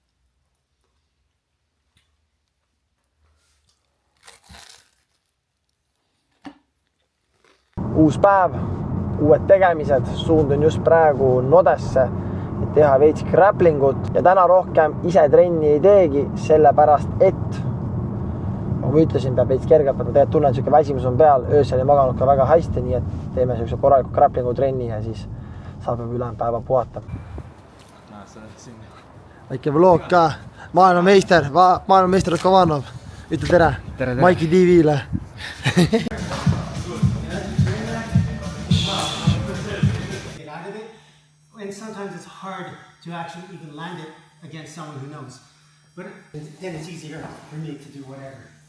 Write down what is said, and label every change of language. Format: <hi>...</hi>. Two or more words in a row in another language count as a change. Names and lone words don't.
<et>Uus päev, uued tegemised, suundun just praegu Nodesse, et teha veits grapplingut ja täna rohkem ise trenni ei teegi, sellepärast et nagu ma ütlesin, peab veits kergelt, aga tegelikult tunnen, et selline väsimus on peal, öösel ei maganud ka väga hästi, nii et teeme sellise korraliku grapplingu trenni ja siis saab juba ülejäänud päeva puhata. Väike vlog ka, maailmameister Kovanov, ütle tere, Maiki TV-le.</et> <en>And sometimes it's hard to actually even land it against someone who knows. But then it's easier for me to do whatever.</en>